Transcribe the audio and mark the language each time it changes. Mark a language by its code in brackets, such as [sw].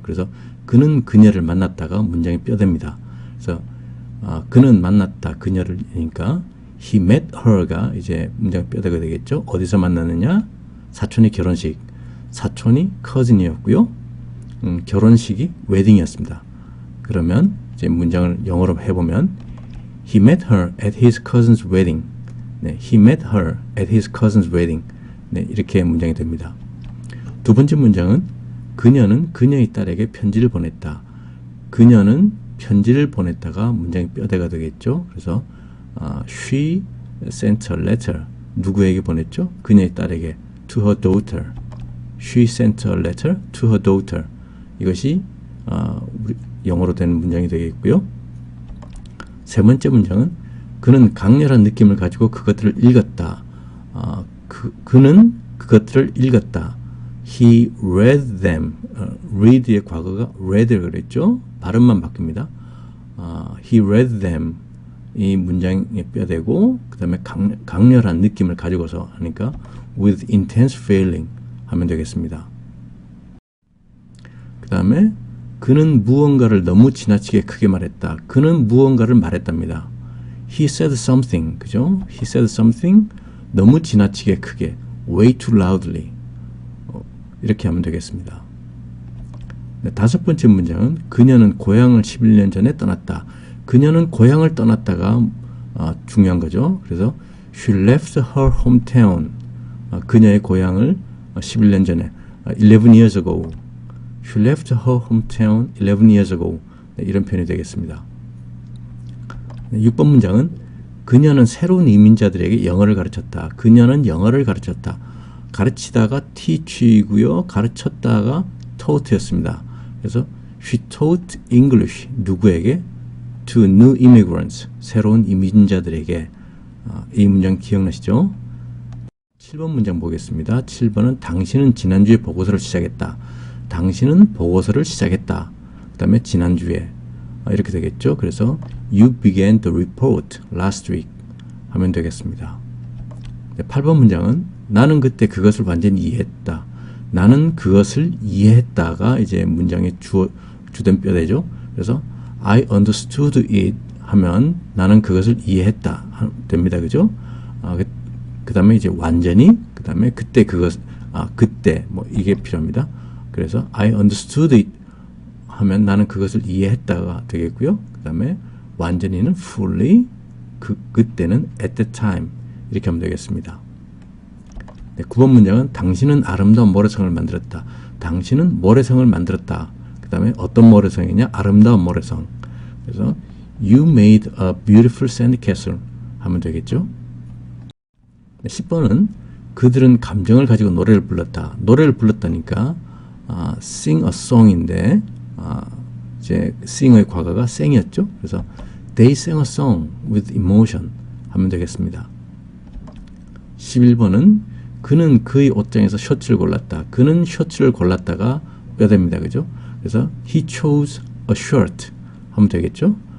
[ko] 그래서 그는 그녀를 만났다가 문장이 뼈대입니다. 그래서 그는 만났다 그녀를 그러니까 [en] he met her [ko] 가 이제 문장 뼈대가 되겠죠. 어디서 만났느냐? 사촌의 결혼식. 사촌이 cousin이었고요. 결혼식이 웨딩이었습니다. 그러면 이제 문장을 영어로 해보면 [en] he met her at his cousin's wedding. 네, he met her at his cousin's wedding. [ko] 네, 이렇게 문장이 됩니다. 두 번째 문장은 그녀는 그녀의 딸에게 편지를 보냈다. 그녀는 편지를 보냈다가 문장이 뼈대가 되겠죠. 그래서 [en] she sent a letter. [ko] 누구에게 보냈죠? 그녀의 딸에게. [en] to her daughter. She sent a letter to her daughter. [ko] 이것이 우리 영어로 된 문장이 되겠고요. 세 번째 문장은 그는 강렬한 느낌을 가지고 그것들을 읽었다. 그는 그것들을 읽었다. [en] He read them. [ko] read의 과거가 read를 그랬죠. 발음만 바뀝니다. [en] He read them. [ko] 이 문장의 뼈대고 그 다음에 강렬한 느낌을 가지고서 하니까 [en] with intense feeling [ko] 하면 되겠습니다. 그 다음에 그는 무언가를 너무 지나치게 크게 말했다. 그는 무언가를 말했답니다. [en] He said something. [ko] 그죠? [en] He said something [ko] 너무 지나치게 크게 [en] way too loudly [ko] 이렇게 하면 되겠습니다. 네, 다섯 번째 문장은 그녀는 고향을 11년 전에 떠났다. 그녀는 고향을 떠났다가 중요한 거죠. 그래서 [en] she left her hometown. [ko] 그녀의 고향을 11년 전에 [en] 11 years ago. She left her hometown 11 years ago. [ko] 네, 이런 표현이 되겠습니다. 네, 6번 문장은 그녀는 새로운 이민자들에게 영어를 가르쳤다. 그녀는 영어를 가르쳤다. 가르치다가 teach이고요. 가르쳤다가 taught였습니다. 그래서 [en] she taught English. [ko] 누구에게? [en] to new immigrants. [ko] 새로운 이민자들에게. 이 문장 기억나시죠? 7번 문장 보겠습니다. 7번은 당신은 지난주에 보고서를 시작했다. 당신은 보고서를 시작했다. 그 다음에 지난주에 이렇게 되겠죠. 그래서 [en] you began the report last week [ko] 하면 되겠습니다. 네, 8번 문장은 나는 그때 그것을 완전히 이해했다. 나는 그것을 이해했다가 이제 문장의 주된 뼈대죠. 그래서 [en] I understood it [ko] 하면 나는 그것을 이해했다 됩니다. 그죠? 그 다음에 이제 완전히 그 다음에 그때 그것 그때 뭐 이게 필요합니다. 그래서 [en] I understood it [ko] 하면 나는 그것을 이해했다가 되겠고요. 그 다음에 완전히는 fully 그때는 [en] at the time [ko] 이렇게 하면 되겠습니다. 네, 9번 문장은 당신은 아름다운 모래성을 만들었다. 당신은 모래성을 만들었다. 그 다음에 어떤 모래성이냐? 아름다운 모래성. 그래서 [en] you made a beautiful sandcastle [ko] 하면 되겠죠. 네, 10번은 그들은 감정을 가지고 노래를 불렀다. 노래를 불렀다니까 [en] sing a song [ko] 인데 이제 sing의 과거가 sang이었죠. 그래서 [en] they sang a song with emotion [ko] 하면 되겠습니다. 11번은 그는 그의 옷장에서 셔츠를 골랐다. 그는 셔츠를 골랐다가 뼈대입니다. 그죠? 그래서 [en] he chose a shirt [ko] 하면 되겠죠?